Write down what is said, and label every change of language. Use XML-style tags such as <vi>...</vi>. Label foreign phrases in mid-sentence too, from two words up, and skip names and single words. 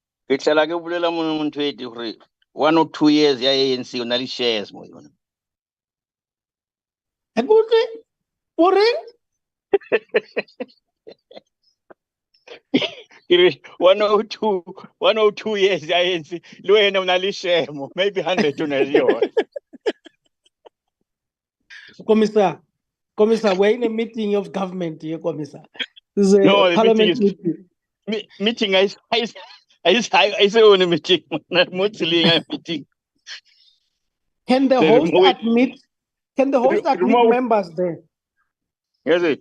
<tn>ke tlhela ke bolela motho ete gore</tn> <en>1 or 2 years</en> <tn>ya ANC o na le shares mo yona. Ha ke utlwe o reng? Ke re</tn> <en>1 or 2 years</en> <tn>ya ANC le wena o na le share mo, maybe 100 o na le yona.</tn> <en>Commissar, we're in a meeting of government here, Commissar. This is a No, the parliament meeting meeting I say on a meeting, not mostly a meeting. Can the host admit remove members there? Yes, it.</en>